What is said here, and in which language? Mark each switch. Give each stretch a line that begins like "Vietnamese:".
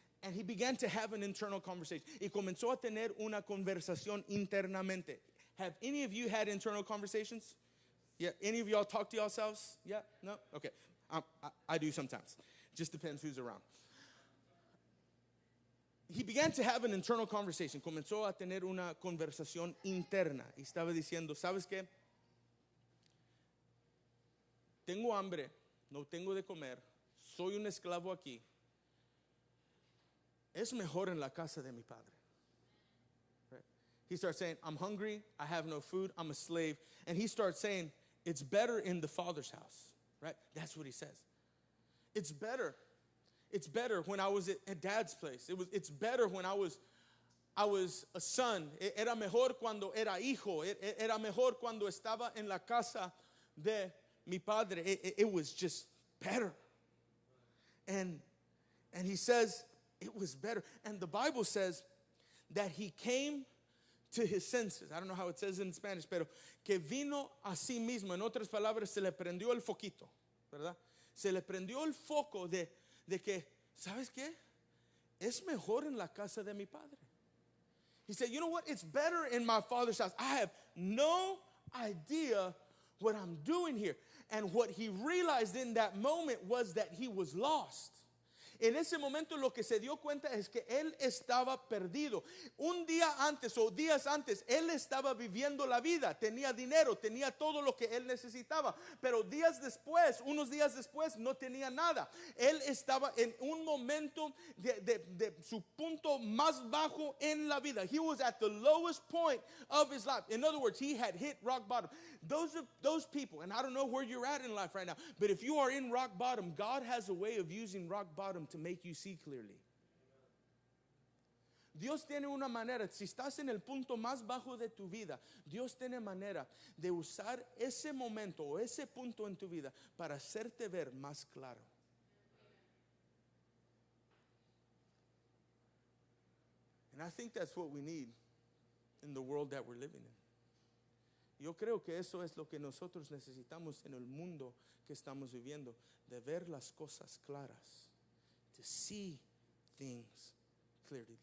English: And he began to have an internal conversation.
Spanish: Y comenzó a tener una conversación internamente.
English: Have any of you had internal conversations? Yeah, any of y'all talk to yourselves? Yeah, no? Okay, I do sometimes. Just depends who's around. He began to have an internal conversation.
Spanish: Comenzó a tener una conversación interna. Y estaba diciendo, ¿sabes qué? Tengo hambre, no tengo de comer, soy un esclavo aquí. Es mejor en la casa de mi padre.
English: Right? He starts saying, I'm hungry, I have no food, I'm a slave. And he starts saying, it's better in the Father's house, right? That's what he says. It's better. It's better when I was at Dad's place. It's better when I was a son.
Spanish: Era mejor cuando era hijo. Era mejor cuando estaba en la casa de mi padre.
English: It was just better. And he says it was better. And the Bible says that he came to his senses. I don't know how it says in Spanish,
Spanish: pero que vino a sí mismo. En otras palabras, se le prendió el foquito, ¿verdad? Se le prendió el foco de que, ¿sabes qué? Es mejor en la casa de mi padre.
English: He said, you know what? It's better in my Father's house. I have no idea what I'm doing here. And what he realized in that moment was that he was lost.
Spanish: En ese momento lo que se dio cuenta es que él estaba perdido. Un día antes o días antes, él estaba viviendo la vida. Tenía dinero, tenía todo lo que él necesitaba. Pero unos días después, no tenía nada. Él estaba en un momento de su punto más bajo en la vida.
English: He was at the lowest point of his life. In other words, he had hit rock bottom. Those people, and I don't know where you're at in life right now, but if you are in rock bottom, God has a way of using rock bottom to make you see clearly.
Spanish: Dios tiene una manera, si estás en el punto más bajo de tu vida, Dios tiene manera de usar ese momento o ese punto en tu vida para hacerte ver más claro.
English: And I think that's what we need in the world that we're living in.
Spanish: Yo creo que eso es lo que nosotros necesitamos en el mundo que estamos viviendo, de ver las cosas claras,
English: to see things clearly.